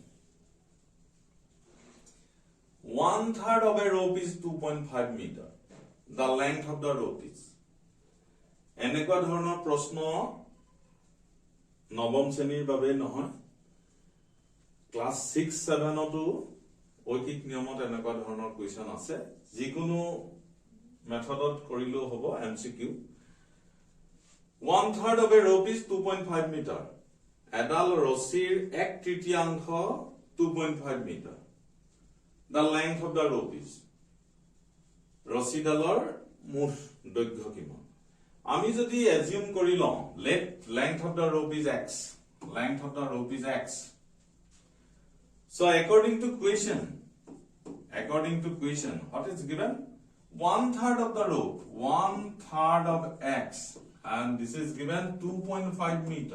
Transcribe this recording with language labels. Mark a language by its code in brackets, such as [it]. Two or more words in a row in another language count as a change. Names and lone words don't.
[en] 1/3 of a rope is 2.5 meter. The length of the rope is. [as] এনেকুৱা ধৰণৰ প্ৰশ্ন নৱম শ্ৰেণীৰ বাবে নহয়, ক্লাস 6-7 টো ঐকিক নিয়মত এনেকুৱা ধৰণৰ কুৱেশ্যন আছে যিকোনো মেথডত কৰিলেও হ'ব MCQ. [en] 1/3 of a rope is 2.5 meter. [as] এডাল ৰছীৰ 1/3 2.5 meter. [en] The length of the rope is. [as] ৰছীডালৰ মুঠ দৈৰ্ঘ্য কিমান? আমি যদি assume কৰি লওঁ, [en] let length of the rope is x. Length of the rope is x. So according to question, what is given? 1/3 of the rope, 1/3 of x, and this is given 2.5 meter.